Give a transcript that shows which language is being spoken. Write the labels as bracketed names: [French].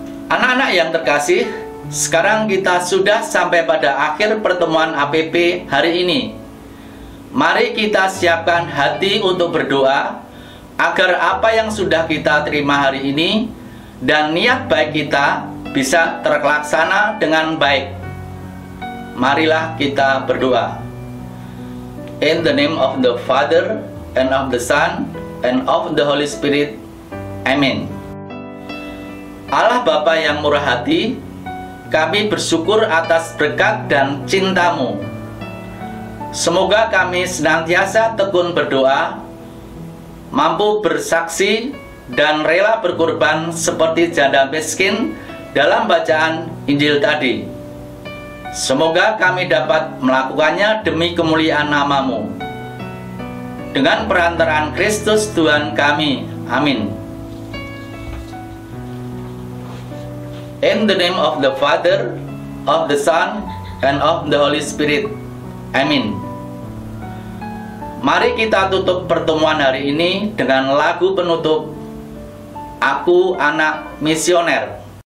[Indonesian] Anak-anak yang terkasih, sekarang kita sudah sampai pada akhir pertemuan APP hari ini. Mari kita siapkan hati untuk berdoa agar apa yang sudah kita terima hari ini dan niat baik kita bisa terlaksana dengan baik. Marilah kita berdoa. [English] In the name of the Father, and of the Son, and of the Holy Spirit. [Indonesian] Amin. Allah Bapa yang murah hati, kami bersyukur atas berkat dan cinta-Mu. Semoga kami senantiasa tekun berdoa, mampu bersaksi, dan rela berkorban seperti janda miskin dalam bacaan Injil tadi. Semoga kami dapat melakukannya demi kemuliaan nama-Mu. Dengan perantaraan Kristus Tuhan kami. Amin. [English] In the name of the Father, of the Son, and of the Holy Spirit. [Indonesian] Amin. Mari kita tutup pertemuan hari ini dengan lagu penutup Aku Anak Misioner.